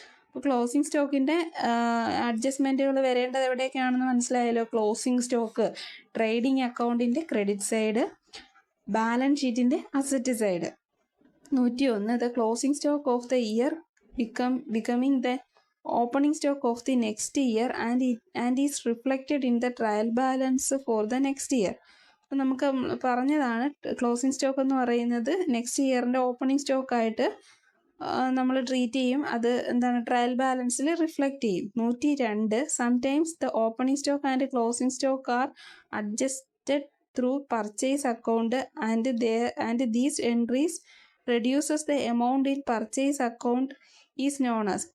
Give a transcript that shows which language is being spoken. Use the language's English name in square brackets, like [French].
[Malayalam] അപ്പോൾ ക്ലോസിംഗ് സ്റ്റോക്കിൻ്റെ അഡ്ജസ്റ്റ്മെൻറ്റുകൾ വരേണ്ടത് എവിടെയൊക്കെയാണെന്ന് മനസ്സിലായല്ലോ. ക്ലോസിംഗ് സ്റ്റോക്ക് ട്രേഡിംഗ് അക്കൗണ്ടിൻ്റെ ക്രെഡിറ്റ് സൈഡ്, ബാലൻസ് ഷീറ്റിൻ്റെ asset side. 101. [English] The closing stock of the year becoming the opening stock of the next year and is reflected in the trial balance for the next year. [Malayalam] അപ്പോൾ നമുക്ക് പറഞ്ഞതാണ് closing stock എന്ന് പറയുന്നത് next ഇയറിൻ്റെ opening സ്റ്റോക്കായിട്ട് നമ്മൾ treat ചെയ്യും. അത് എന്താണ്? Trial ബാലൻസിൽ reflect ചെയ്യും. [English] 102. Sometimes the opening stock and closing stock are adjusted through purchase account and these entries reduces the amount in purchase account is known as.